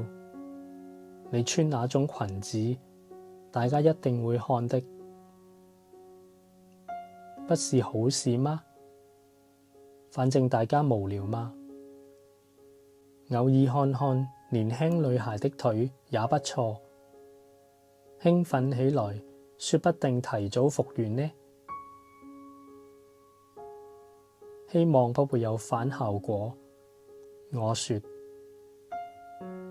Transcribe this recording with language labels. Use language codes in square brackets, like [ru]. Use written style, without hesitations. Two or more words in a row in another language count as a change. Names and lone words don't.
[zh] 你穿那種裙子，大家一定會看的，不是好事嗎？反正大家無聊嘛，偶爾看看年輕女孩的腿也不錯，興奮起來說不定提早復原呢。希望不會有反效果，我說。